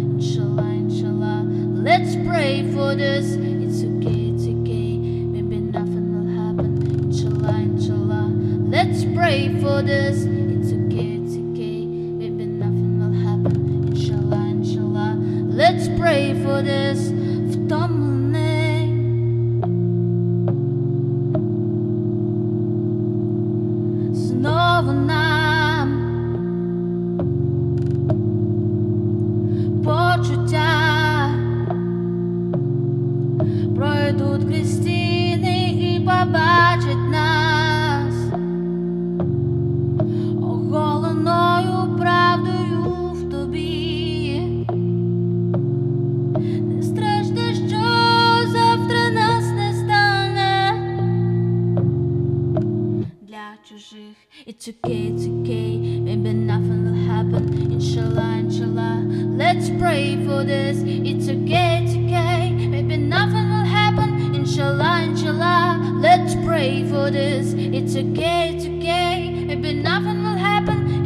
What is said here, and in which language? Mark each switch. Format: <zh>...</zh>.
<en>Inshallah, inshallah. Let's pray for this. It's okay, it's okay. Maybe nothing will happen. Inshallah, inshallah. Let's pray for this. It's okay, it's okay. Maybe nothing will happen. Inshallah, inshallah. Let's pray for this.</en> <uk>Втомлений знову нам почуття пройдуть крізь стіни і побачать нас оголеною правдою в тобі. Не страшно, що завтра нас не стане для чужих.</uk> <en>It's okay, it's okay. Maybe nothing will happen. Inshallah, inshallah. Let's pray for this. It's okay, it's okay. Maybe nothing will happen. Inshallah, inshallah. Let's pray for this. It's okay, it's okay. Maybe nothing will happen.</en>